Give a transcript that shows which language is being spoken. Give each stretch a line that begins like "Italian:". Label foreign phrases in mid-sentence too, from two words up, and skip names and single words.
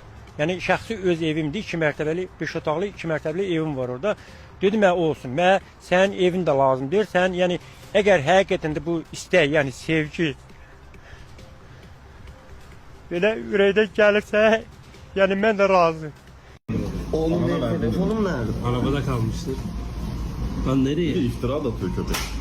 Azerbaijani: Yəni şəxsi öz evimdir, 2 mərtəbəli, 5 otaqlı 2 mərtəbəli evim var orada. Dedim, olsun, mənə sənin evin də lazımdır. Sən, yəni, əgər həqiqətən də bu istək, yəni sevgi belə ürəkdən gəlirsə, yəni mən də razıyım.
Turkish: Oğlum benim telefonum nerede? Arabada kalmıştır. Lan nereye? Bir iftira da atıyor köpek.